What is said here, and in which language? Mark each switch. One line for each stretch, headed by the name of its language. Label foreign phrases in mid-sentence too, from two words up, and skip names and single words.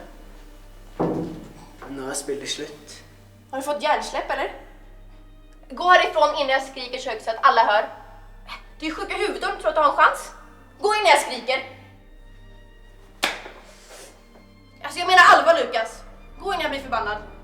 Norwegian: Nå er spillet slutt.
Swedish: Har du fått hjärnsläpp eller? Gå härifrån innan jag skriker så högt så att alla hör. Du är sjuk i huvudet om du tror att du har en chans. Gå innan jag skriker. Alltså jag menar allvar, Lukas. Gå innan jag blir förbannad.